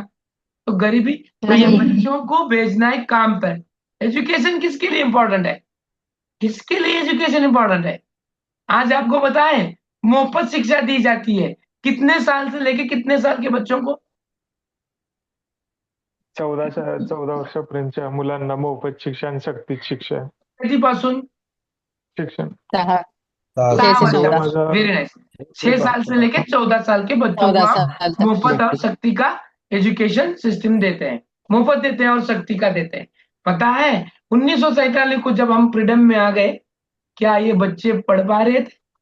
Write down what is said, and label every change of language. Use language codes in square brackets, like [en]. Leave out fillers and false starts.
[hi] तो गरीबी। तो ये बच्चों को भेजना है काम पर। एजुकेशन किसके लिए इंपॉर्टेंट है? किसके लिए एजुकेशन इंपॉर्टेंट है? आज आपको बताएं, मुफ्त शिक्षा दी जाती है कितने साल से लेके कितने साल के बच्चों को? [mr] 14 वर्षापर्यंतच्या मुलांना मोफत शिक्षण, सक्तीच शिक्षण. कधीपासून? शिक्षण [hi] 6 से 14 [en] Very nice. [hi] 6 साल से लेकर 14 साल के बच्चों को 14 हम साल तक मुफ्त और शक्ति का एजुकेशन सिस्टम देते हैं, मुफ्त देते हैं और शक्ति का देते हैं। पता है 1947 को जब हम फ्रीडम में आ गए, क्या ये बच्चे पढ़ पा रहे थे?